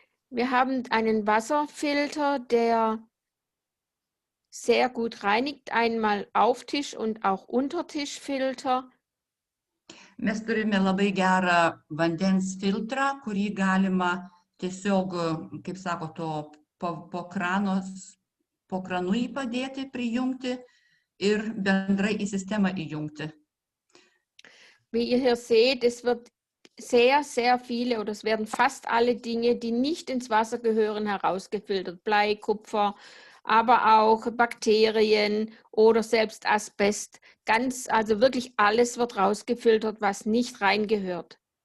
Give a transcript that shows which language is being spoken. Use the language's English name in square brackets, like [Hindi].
[German] Wir haben einen Wasserfilter, der sehr gut reinigt, einmal Auftisch- und auch Untertischfilter. [Lithuanian] Mes turime labai gerą vandens filtrą, kurį galima tiesiog, kaip sako, po kranu jį padėti, prijungti ir bendrai į sistemą įjungti. [German] Wie ihr hier seht, es wird sehr, sehr viele oder es werden fast alle Dinge, die nicht ins Wasser gehören, herausgefiltert. Blei, Kupfer, aber auch Bakterien oder selbst Asbest. Also wirklich alles wird rausgefiltert, was nicht reingehört.